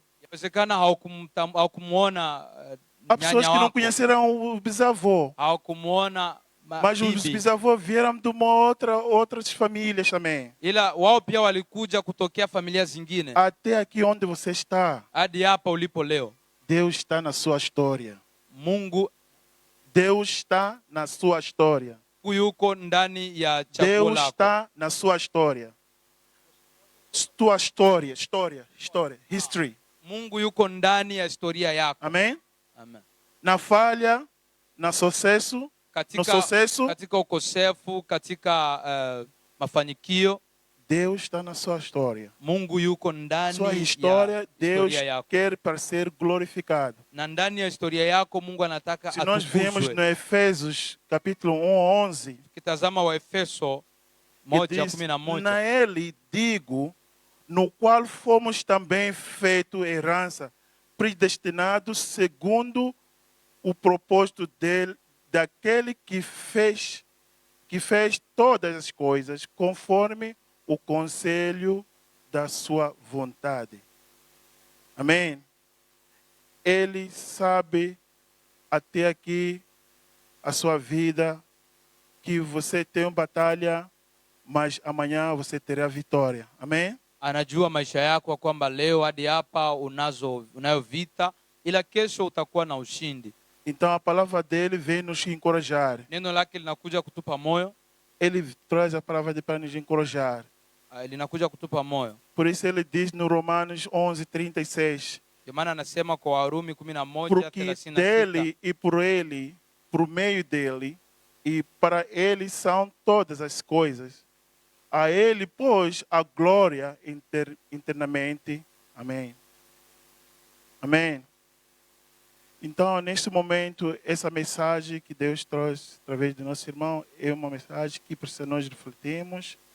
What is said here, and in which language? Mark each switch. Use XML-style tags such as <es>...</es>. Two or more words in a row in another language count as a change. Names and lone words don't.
<sw>Inawezekana haukumuona</sw> <pt>Há pessoas que não conheceram o bisavô.</pt> <sw>Haukumuona</sw> <pt>Mas os bisavôs vieram de uma outras famílias também.</pt> <sw>Ila wao pia walikuja kutokea familia zingine.</sw> <pt>Até aqui onde você está.</pt> <sw>Hadi hapa ulipo leo.</sw> <pt>Deus está na sua história. Deus está na sua história.</pt> <sw>Yuko ndani ya chaguo lako.</sw> <pt>Deus está na sua história. Tua história, history.</pt> <sw>Mungu yuko ndani ya historia yako.</sw> <pt>Amém?</pt> <sw>Amen.</sw> <pt>Na falha, na sucesso, no sucesso,</pt> <sw>katika ukosefu, katika mafanikio,</sw> <pt>Deus está na sua história.</pt> <sw>Mungu yuko ndani</sw> <pt>sua história,</pt> <sw>ya</sw> <pt>Deus</pt> <sw>historia yako.</sw> <pt>quer para ser glorificado.</pt> <sw>Na ndani ya historia yako Mungu anataka</sw> <pt>Se nós vemos</pt> <sw>atukuzwe.</sw> <pt>no Efésios capítulo 1:11,</pt> <sw>Kitazama wa Efeso</sw> <pt>que diz,</pt> <sw>1:11,</sw> <pt>na ele digo, no qual fomos também feito herança, predestinados segundo o propósito dele, daquele que fez todas as coisas conforme o conselho da sua vontade. Amém? Ele sabe até aqui a sua vida que você tem uma batalha, mas amanhã você terá vitória. Amém?</pt> <sw>Anajua maisha yako kwamba leo hadi hapa unayo vita, ila kesho utakuwa na ushindi.</sw> <pt>Então a palavra dele vem nos encorajar.</pt> <sw>Neno lake linakuja kutupa moyo.</sw> <pt>Ele traz a palavra dele para nos encorajar.</pt> <sw>Linakuja kutupa moyo.</sw> <pt>Por isso ele diz no Romanos 11:36.</pt> <sw>Maana anasema kwa Warumi 11:36.</sw> <pt>Porque dele e por ele, por meio dele e para ele são todas as coisas. A ele, pois, a glória eternamente. Amém. Amém. Então, neste momento, essa mensagem que Deus trouxe através do nosso irmão é uma mensagem que precisa nós refletirmos.</pt>